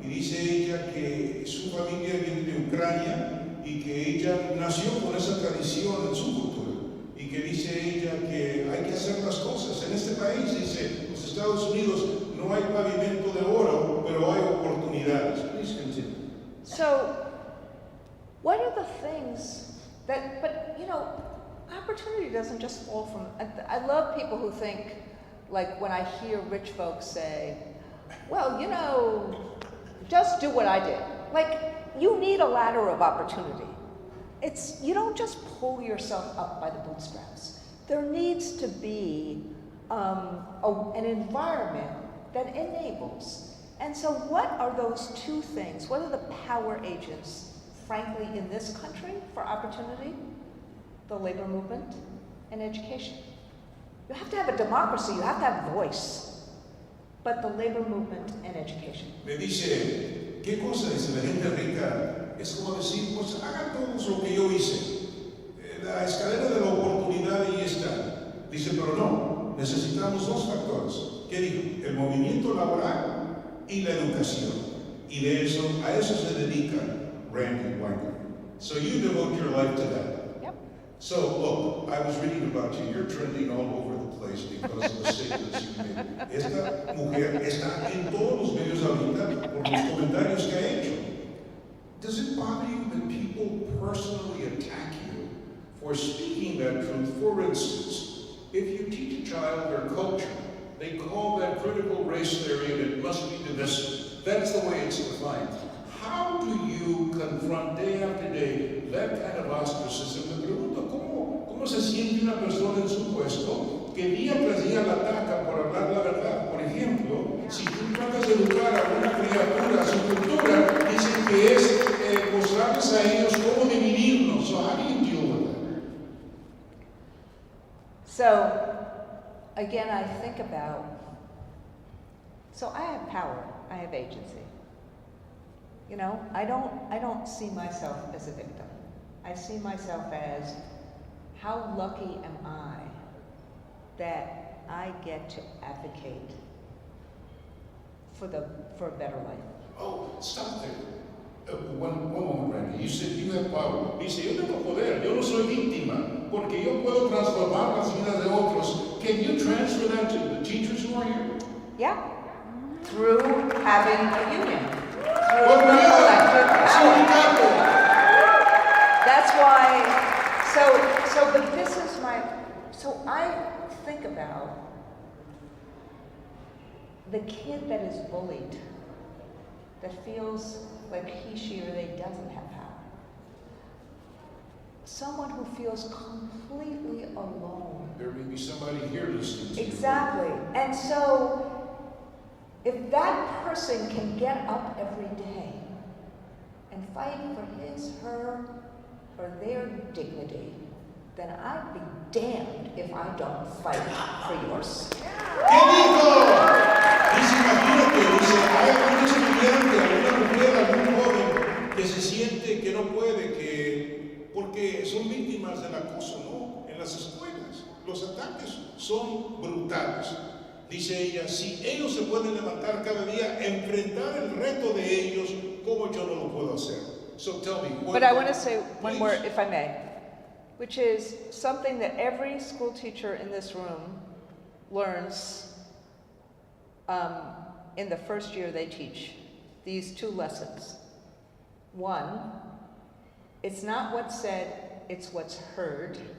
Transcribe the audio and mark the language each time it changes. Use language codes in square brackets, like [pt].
[es] Y dice ella que su familia viene de Ucrania y que ella nació con esa tradición en su cultura. Y que dice ella que hay que hacer las cosas. En este país, dice, los Estados Unidos, no hay pavimento de oro, pero hay oportunidades. [en] Please continue. So, what are the things that, but you know, opportunity doesn't just fall from, I love people who think, like when I hear rich folks say, well, you know, just do what I did. Like, you need a ladder of opportunity. It's, you don't just pull yourself up by the bootstraps. There needs to be an environment that enables. And so what are those two things? What are the power agents, frankly, in this country for opportunity? The labor movement and education. You have to have a democracy, you have to have voice. But the labor movement and education. [es] Me dice, ¿qué cosa? Dice la gente rica. Es como decir, pues hagan todos lo que yo hice. La escalera de la oportunidad ahí está. Dice, pero no, necesitamos dos factores. ¿Qué dijo? El movimiento laboral y la educación. Y de eso, a eso se dedica Randi Weingarten. [en] So you devote your life to that. Yep. So look, I was reading about you. You're trending all over the place because of the statements you made. [es] Esta mujer está en todos los medios ahorita por los comentarios que ha hecho. [en] Does it bother you that people personally attack you for speaking that truth? For instance, if you teach a child their culture, they call that critical race theory and it must be divisive. That's the way it's defined. How do you confront day after day that kind of ostracism? [es] Me pregunto, ¿cómo se siente una persona en su puesto que día tras día la ataca por hablar la verdad? Por ejemplo, si tú tratas de educar a una criatura a su cultura, dicen que es mostrarles a ellos cómo dividirnos. [en] So how do you deal with that? So, again, I think about, so I have power, I have agency. You know, I don't see myself as a victim. I see myself as, how lucky am I that I get to advocate for a better life. Oh, stop there. One moment, Randy. You said you have power. [es] Dice, yo tengo poder. Yo no soy víctima, porque yo puedo transformar las vidas de otros. [en] Can you transfer that to the teachers who are here? Yeah, through having a union, through Well, elected yeah. power. That's why, but this is so I think about the kid that is bullied, that feels like he, she, or they doesn't have power. Someone who feels completely alone. There may be somebody here listening to you. Exactly. And so, if that person can get up every day and fight for his, her, or their dignity, then I'd be damned if I don't fight for yours. [es] ¿Qué dijo? Dice, imagínate, dice, hay algún estudiante, alguna mujer, algún joven que se siente que no puede, porque son víctimas del acoso, ¿no? En las escuelas, los ataques son brutales. Dice ella, si ellos se pueden levantar cada día, enfrentar el reto de ellos, ¿cómo yo no lo puedo hacer? [en] So tell me. But I want to say one Please. more, if I may, which is something that every school teacher in this room learns in the first year they teach. These two lessons. One, it's not what's said, it's what's heard.